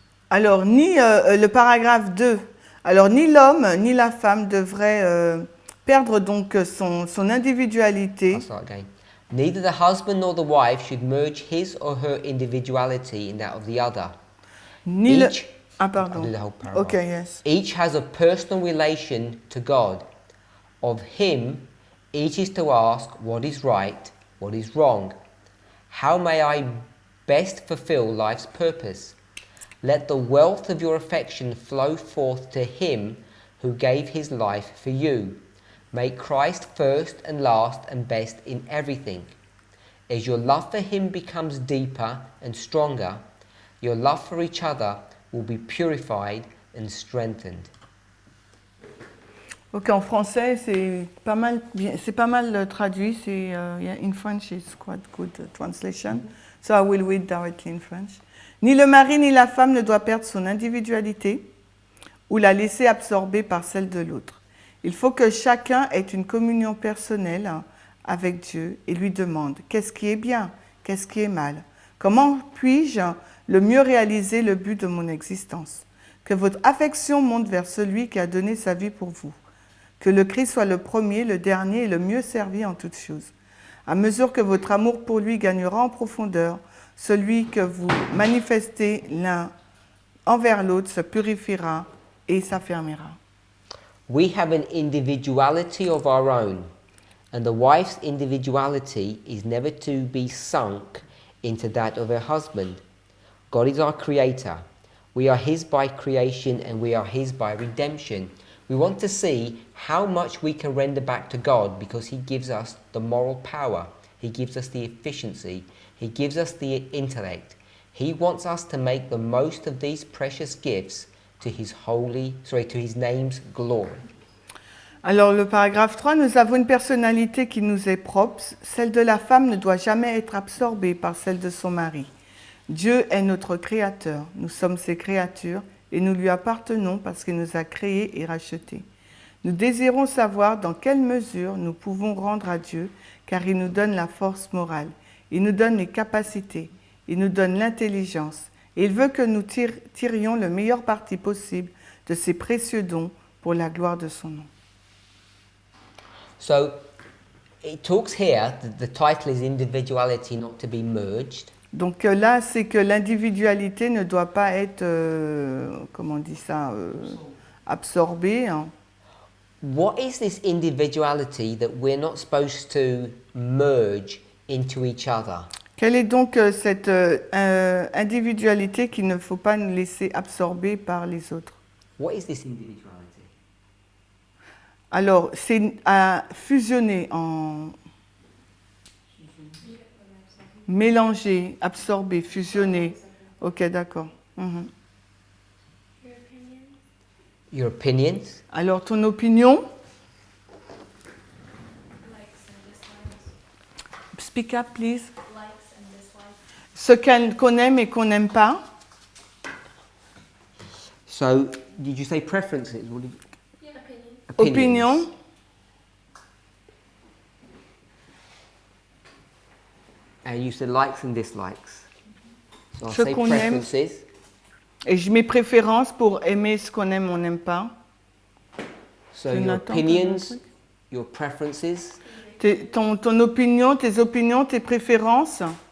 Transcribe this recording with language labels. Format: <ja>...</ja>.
<fr>Alors, ni le paragraphe 2, alors ni l'homme ni la femme devraient perdre donc son individualité.</fr> <en>I'll start again. Neither the husband nor the wife should merge his or her individuality in that of the other.</en> <fr>Ni le...</fr> <en>Each-</en> <fr>Ah, pardon.</fr> <en>I'll do the whole paragraph. Ok, yes. Each has a personal relation to God. Of him, each is to ask what is right, what is wrong. How may I best fulfill life's purpose? Let the wealth of your affection flow forth to him who gave his life for you. Make Christ first and last and best in everything. As your love for him becomes deeper and stronger, your love for each other will be purified and strengthened.</en> <fr>Ok, en français, c'est pas mal traduit.</fr> <en>C'est in French, it's quite good translation. So I will read directly in French.</en> <fr>Ni le mari ni la femme ne doit perdre son individualité. ou la laisser absorber par celle de l'autre. Il faut que chacun ait une communion personnelle avec Dieu et lui demande qu'est-ce qui est bien, qu'est-ce qui est mal, comment puis-je le mieux réaliser le but de mon existence. Que votre affection monte vers celui qui a donné sa vie pour vous. Que le Christ soit le premier, le dernier et le mieux servi en toutes choses. À mesure que votre amour pour lui gagnera en profondeur, celui que vous manifestez l'un envers l'autre se purifiera et s'affermira.</fr> <en>We have an individuality of our own, and the wife's individuality is never to be sunk into that of her husband. God is our creator. We are his by creation and we are his by redemption. We want to see how much we can render back to God because he gives us the moral power. He gives us the efficiency. He gives us the intellect. He wants us to make the most of these precious gifts to his name's glory.</en> <fr>Alors le paragraphe 3, nous avons une personnalité qui nous est propre. Celle de la femme ne doit jamais être absorbée par celle de son mari. Dieu est notre créateur, nous sommes ses créatures et nous lui appartenons parce qu'il nous a créés et rachetés. Nous désirons savoir dans quelle mesure nous pouvons rendre à Dieu car il nous donne la force morale, il nous donne les capacités, il nous donne l'intelligence et il veut que nous tirions le meilleur parti possible de ces précieux dons pour la gloire de son nom.</fr> <en>So it talks here, the title is individuality not to be merged.</en> <fr>Donc là, c'est que l'individualité ne doit pas être, comment on dit ça, absorbée. Hein.</fr> <en>What is this individuality that we're not supposed to merge into each other?</en> <fr>Quelle est donc cette individualité qu'il ne faut pas nous laisser absorber par les autres?</fr> <en>What is this individuality?</en> <fr>Alors, c'est à fusionner, mélanger, absorber, fusionner. Ok, d'accord. Mhm.</fr> <en>Your opinions,</en> <fr>Alors, ton opinion?</fr> <en>Speak up, please.</en> <fr>Ce qu'on aime et qu'on n'aime pas.</fr> <en>so did you say preferences? What did Opinion. And you said likes and dislikes. So I'll</en> <fr>Ce</fr> <en>say</en> <fr>qu'on aime.</fr> <en>preferences.</en> <fr>Et je mets préférence pour aimer ce qu'on aime ou on n'aime pas.</fr> <en>So</en> <fr>Tu</fr> <en>your</en> <fr>n'attends pas d'un</fr> <en>opinions,</en> <fr>truc?</fr> <en>your preferences,</en> <fr>Ton opinion, tes opinions, tes préférences.</fr>